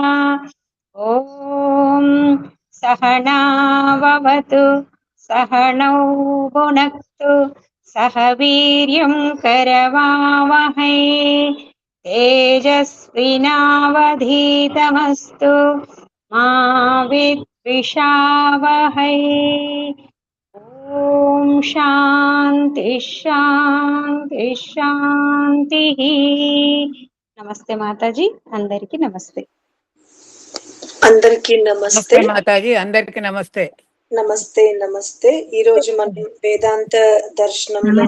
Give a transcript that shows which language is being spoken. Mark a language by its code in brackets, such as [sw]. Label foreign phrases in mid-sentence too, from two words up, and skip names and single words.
[sa] ॐ सहनाववतु सहनौ भुनक्तु सह वीर्यं करवावहै तेजस्विनावधीतमस्तु मा विद्विषावहै। ఓం శాంతి శాంతి శాంతి. [te] నమస్తే మాతాజీ, అందరికి నమస్తే. అందరికీ నమస్తే మాతాజీ, అందరికి నమస్తే. నమస్తే నమస్తే. ఈ రోజు మనం వేదాంత దర్శనంలో